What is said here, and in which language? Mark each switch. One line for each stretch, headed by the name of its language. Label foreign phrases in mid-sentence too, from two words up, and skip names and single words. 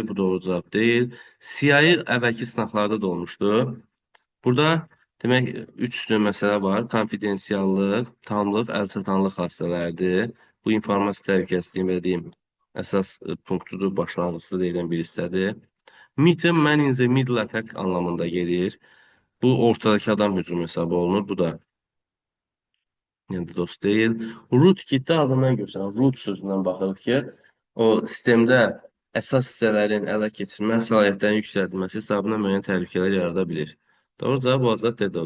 Azerbaijani: Bu doğru cavab deyil. CIA əvvəlki sınaqlarda da olmuşdu. Burada demək, üç məsələ var. Konfidensiallıq, tamlıq, əlçatanlıq xassələridir. Bu informasiya təhlükəsizliyi və deyim, əsas punktudur, başlanğıcda deyilən bir hissədir.
English: Meet man in the middle attack
Azerbaijani: anlamında gelir. Bu ortadakı adam hücumu hesabı olunur. Bu da yəni dost deyil. Rootkitdə adından götürən root sözündən baxırıq ki, o sistemdə əsas hissələrin ələ keçirmə səlahiyyətlərinin yüksəldilməsi hesabına müəyyən təhlükələr yarada bilir. Doğru cavab olacaq DDoS.